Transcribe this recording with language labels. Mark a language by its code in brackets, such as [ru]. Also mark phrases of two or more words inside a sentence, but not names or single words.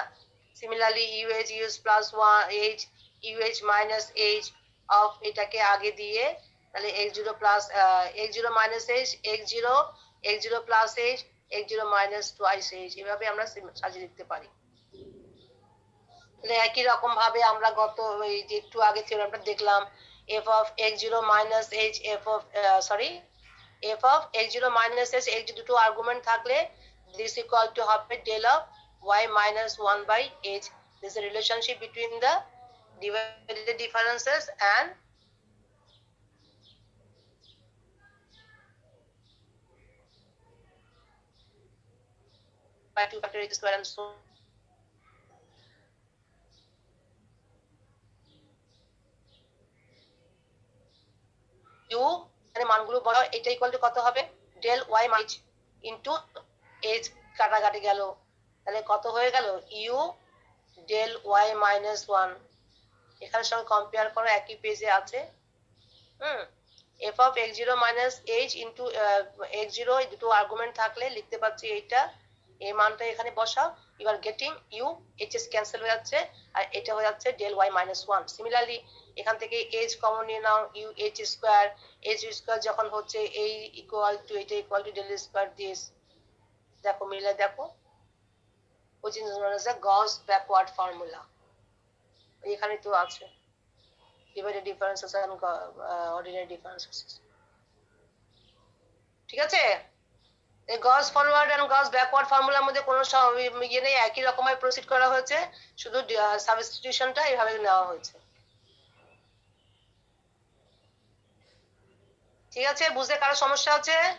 [bn] সিমিলারলি [en] plus h minus h of, [bn] এটাকে আগে দিয়ে তাহলে [en] x0 plus x0 minus h x0 plus h x0 minus twice h, [bn] এভাবে আমরা সাজিয়ে লিখতে পারি। তাহলে একই রকম ভাবে আমরা গত এই যে একটু আগে থিওরেমটা দেখলাম [en] f of x0 minus h f of x0 minus h x [bn] দুটো আর্গুমেন্ট থাকলে [en] this equal to [bn] হবে [en] del of y minus 1 by h. This is a relationship between the divided differences and by 2 factor h square and so [bn] u এর মানগুলো বড়, এটা [en] equal to [bn] কত হবে [en] del y minus into h, [bn] কাটাকাটি গেল, তাহলে কত হয়ে গেল [en] u del y minus 1। [bn] এখানে সঙ্গে কম্পেয়ার করো একই পেজে আছে। [en] f of x0 minus h into x0 [bn] দুটো আর্গুমেন্ট থাকলে লিখতে পাচ্ছি এইটা, এই মানটা এখানে বসাও। [en] you are getting u, [bn] hs ক্যান্সেল হয়ে যাচ্ছে আর এটা হয়ে যাচ্ছে [en] del y minus 1। [bn] সিমিলারলি এখান থেকে h কমন নিয়ে নাও, [en] u h square [bn] যখন হচ্ছে এই [en] equal to [bn] এটা [en] equal to del square this, [bn] দেখো মিলে দেখো, [en] which is known as a Gauss backward formula, [bn] এখানে তো আছে [en] divided differences and ordinary differences. [bn] ঠিক আছে, এই [en] Gauss forward and Gauss backward [bn] ফর্মুলার মধ্যে কোনো ইয়ে নেই, একই রকমের প্রসিড করা হয়েছে, শুধু সাবস্টিটিউশনটা এইভাবে নেওয়া হয়েছে। ঠিক আছে, বুঝতে কারো সমস্যা আছে?